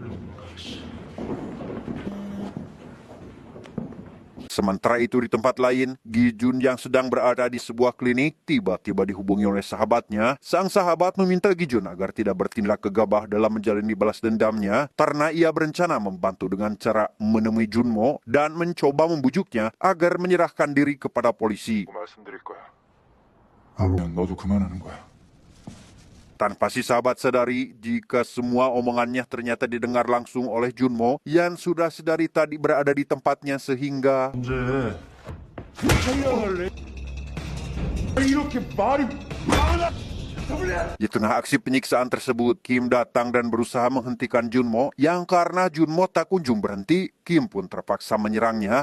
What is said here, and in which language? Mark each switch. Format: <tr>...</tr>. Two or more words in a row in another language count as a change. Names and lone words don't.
<id>Sementara itu di tempat lain, Gi-jun yang sedang berada di sebuah klinik tiba-tiba dihubungi oleh sahabatnya. Sang sahabat meminta Gi-jun agar tidak bertindak gegabah dalam menjalani balas dendamnya karena ia berencana membantu dengan cara menemui Junmo dan mencoba membujuknya agar menyerahkan diri kepada polisi.</id> <ko>말씀드릴 거야. 아무튼 너도 그만하는 거야.</ko> <id>Tanpa si sahabat sadari, jika semua omongannya ternyata didengar langsung oleh Junmo yang sudah sedari tadi berada di tempatnya sehingga di tengah aksi penyiksaan tersebut, Kim datang dan berusaha menghentikan Junmo yang karena Junmo tak kunjung berhenti, Kim pun terpaksa menyerangnya.</id>